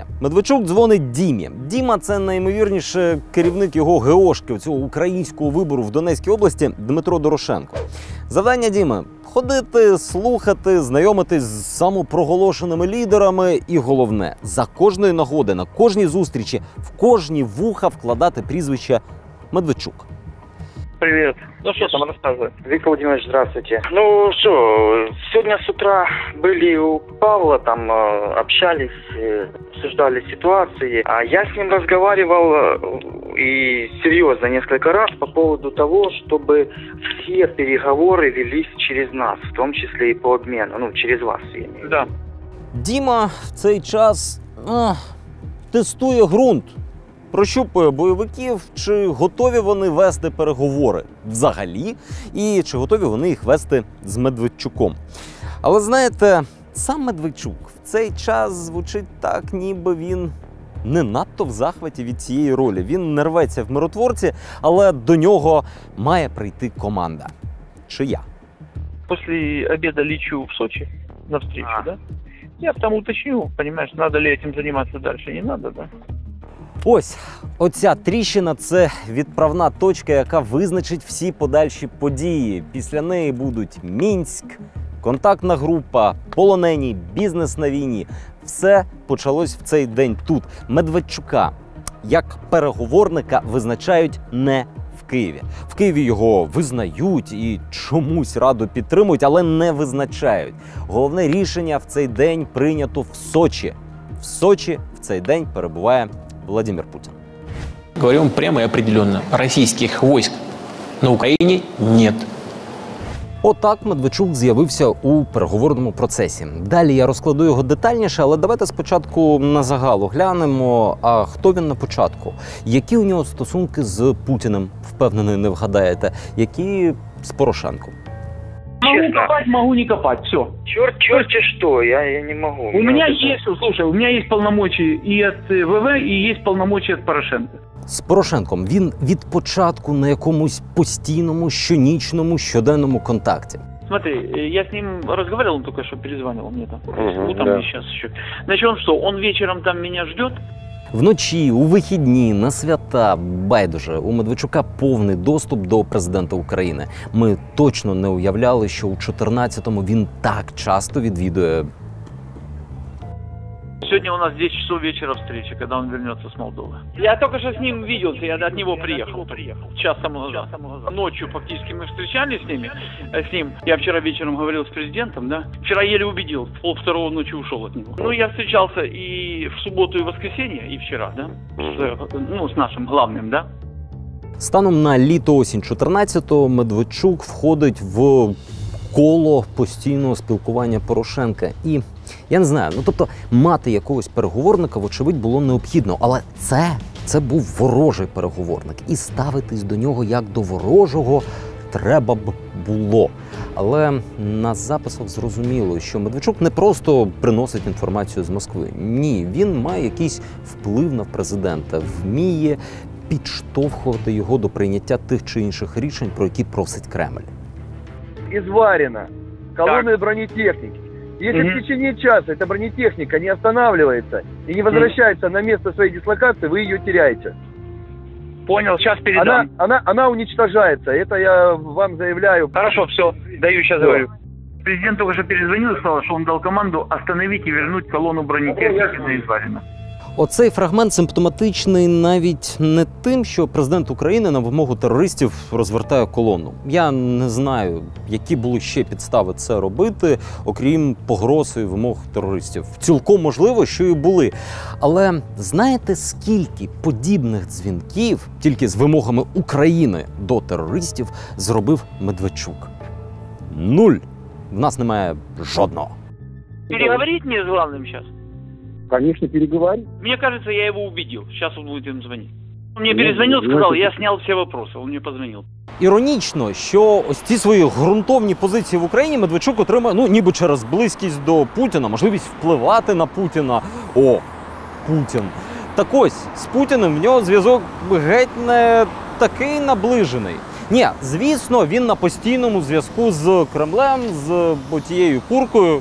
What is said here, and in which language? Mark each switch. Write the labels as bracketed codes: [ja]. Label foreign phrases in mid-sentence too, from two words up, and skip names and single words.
[uk] Медведчук дзвонить Дімі. Діма – це найімовірніше керівник його ГОшки, цього українського вибору в Донецькій області, Дмитро Дорошенко. Завдання Діми – ходити, слухати, знайомитись з самопроголошеними лідерами і, головне, за кожної нагоди, на кожній зустрічі, в кожні вуха вкладати прізвище Медведчук. [ru] Привет. Ну что там, рассказывай. Виктор Владимирович, здравствуйте. Ну что, сегодня с утра были у Павла, там общались, обсуждали ситуации. А я с ним разговаривал и серьезно несколько раз по поводу того, чтобы все переговоры велись через нас, в том числе и по обмену, ну, через вас, я имею в виду. Да. [uk] Діма в цей час тестує ґрунт. Прощупує бойовиків, чи готові вони вести переговори взагалі, і чи готові вони їх вести з Медведчуком. Але знаєте, сам Медведчук в цей час звучить так, ніби він не надто в захваті від цієї ролі. Він не рветься в миротворці, але до нього має прийти команда. Чия? [ru] После обеда лечу в Сочи на встречу, да? Я там уточню, понимаешь, надо ли этим заниматься дальше, не надо, да? [uk] Ось, оця тріщина – це відправна точка, яка визначить всі подальші події. Після неї будуть Мінськ, контактна група, полонені, бізнес на війні. Все почалось в цей день тут. Медведчука як переговорника визначають не в Києві. В Києві його визнають і чомусь Раду підтримують, але не визначають. Головне рішення в цей день прийнято в Сочі. В Сочі в цей день перебуває Владимир Путин. [ru] Говорим прямо и определенно. Российских войск на Украине нет. [uk] Отак Медведчук з'явився у переговорному процесі. Далі я розкладу його детальніше, але давайте спочатку на загалу глянемо, а хто він на початку. Які у нього стосунки з Путіним, впевнений, не вгадаєте, які з Порошенком. [ru] Могу копать, могу не копать, все. Черт что, я не могу. У меня есть, слушай, у меня есть полномочия и от ВВ, и есть полномочия от Порошенко. [uk] З Порошенком він від початку на якомусь постійному, щонічному, щоденному контакті. [ru] Смотри, я с ним разговаривал, он только что перезванивал мне там. Там да. сейчас еще. Значит, он что, он вечером там меня ждет? [uk] Вночі, у вихідні, на свята, байдуже, у Медведчука повний доступ до президента України. Ми точно не уявляли, що у 14-му він так часто відвідує. [ru] Сегодня у нас 10 часов вечера встреча, когда он вернется с Молдовы. Я только что с ним виделся, я от него приехал. Час тому назад. Ночью фактически мы встречались с ним. Я вчера вечером говорил с президентом, да. Вчера еле убедил, в 1:30 ночи ушел от него. Ну, я встречался и в субботу, и в воскресенье, и вчера, да. С нашим главным, да. [uk] Станом на літо-осінь 14-го Медведчук входить в коло постійного спілкування Порошенка. І я не знаю, тобто мати якогось переговорника, вочевидь, було необхідно. Але це був ворожий переговорник. І ставитись до нього як до ворожого треба б було. Але на записах зрозуміло, що Медведчук не просто приносить інформацію з Москви. Ні, він має якийсь вплив на президента, вміє підштовхувати його до прийняття тих чи інших рішень, про які просить Кремль. [ru] Изварено колонны бронетехники. Если в течение часа эта бронетехника не останавливается и не возвращается на место своей дислокации, вы ее теряете. Понял, сейчас передам. Она уничтожается, это я вам заявляю. Хорошо, все, даю, сейчас говорю. Президент только что перезвонил и сказал, что он дал команду остановить и вернуть колонну бронетехники на Изварина. [uk] Оцей фрагмент симптоматичний навіть не тим, що президент України на вимогу терористів розвертає колону. Я не знаю, які були ще підстави це робити, окрім погроз і вимог терористів. Цілком можливо, що і були. Але знаєте, скільки подібних дзвінків тільки з вимогами України до терористів зробив Медведчук? 0. В нас немає жодного. [ru] Переговорить мне с главным сейчас? Конечно, переговори. Мне кажется, я его убедил. Сейчас он будет им звонить. Он мне перезвонил, сказал, я снял все вопросы. Он мне позвонил. [uk] Іронічно, що ось ці свої ґрунтовні позиції в Україні Медведчук отримає, ніби через близькість до Путіна, можливість впливати на Путіна. О, Путін. Так ось, з Путіним в нього зв'язок геть не такий наближений. Ні, звісно, він на постійному зв'язку з Кремлем, з тією куркою.